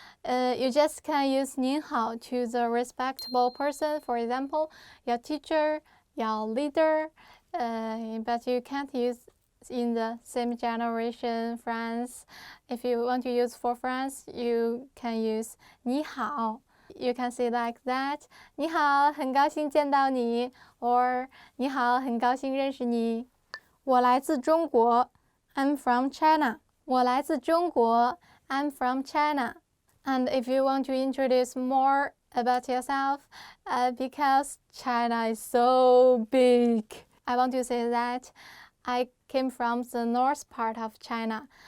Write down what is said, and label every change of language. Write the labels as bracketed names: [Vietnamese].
[English] You just can use 您好 to the respectable person, for example, your teacher, your leader, but you can't use in the same generation, friends. If you want to use for friends, you can use 你好. You can say like that. [Chinese] 你好，很高兴见到你 or 你好，很高兴认识你。我来自中国 [English] I'm from China. [Chinese] 我来自中国 I'm from China. [English] And if you want to introduce more about yourself, because China is so big, I want to say that I came from the north part of China.